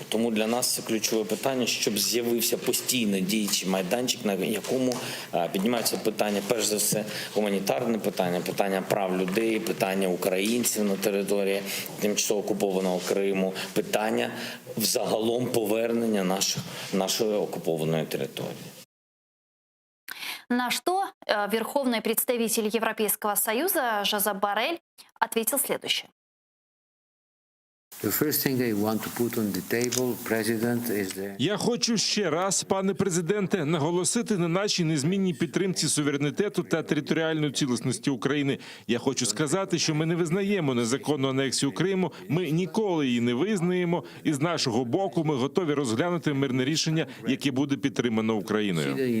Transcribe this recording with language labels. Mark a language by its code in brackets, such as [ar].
[uk] Тому для нас це ключове питання, щоб з'явився постійно діючий майданчик, на якому піднімаються питання, перш за все, гуманітарне питання, питання прав людей, питання українців на території тимчасово окупованого Криму, питання взагалом повернення нашої окупованої території. [ru] На что верховный представитель Европейского Союза Жозеп Боррель ответил следующее. [uk] Я хочу ще раз, пане президенте, наголосити на нашій незмінній підтримці суверенітету та територіальної цілісності України. Я хочу сказати, що ми не визнаємо незаконну анексію Криму, ми ніколи її не визнаємо, і з нашого боку ми готові розглянути мирне рішення, яке буде підтримано Україною.